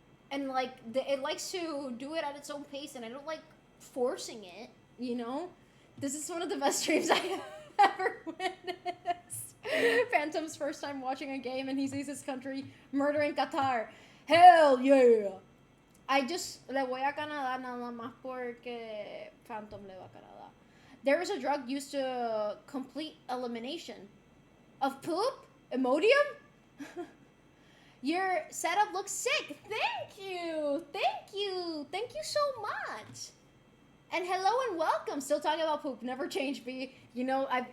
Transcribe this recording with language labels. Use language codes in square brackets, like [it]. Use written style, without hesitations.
[en] And, like, it likes to do it at its own pace, and I don't like forcing it, you know? This is one of the best streams I have ever witnessed. Phantom's first time watching a game and he sees his country murdering Qatar. Hell yeah! I just [es] le voy a Canadá nada más porque Phantom le va a Canadá. [en] There is a drug used to complete elimination of poop? Imodium? Your setup looks sick. Thank you! Thank you! Thank you so much! And hello and welcome. Still talking about poop. Never change, B. You know,